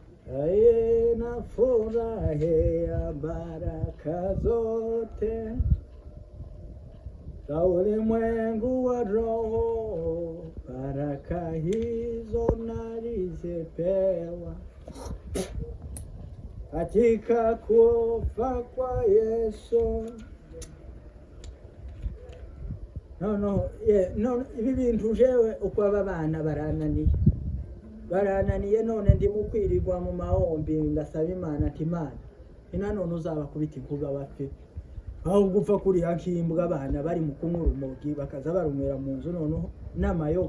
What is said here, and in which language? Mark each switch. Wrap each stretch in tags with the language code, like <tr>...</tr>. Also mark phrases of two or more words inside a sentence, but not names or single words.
<sw>aye nafurahia baraka zote za ulimwengu wa roho, baraka hizo nalizipewa katika kufa kwa Yesu.</sw> <rn>Ibi bintu jewe uko aba bana barananiye none ndi mukwirirwa mu mahombi ndasaba Imana ati Imana none uzabakubita inkuba bapfe aho gupfa kuri hakimbwa abana bari mu kunywa urumogi bakaza barumwera mu nzu noneho n'amayoga.</rn>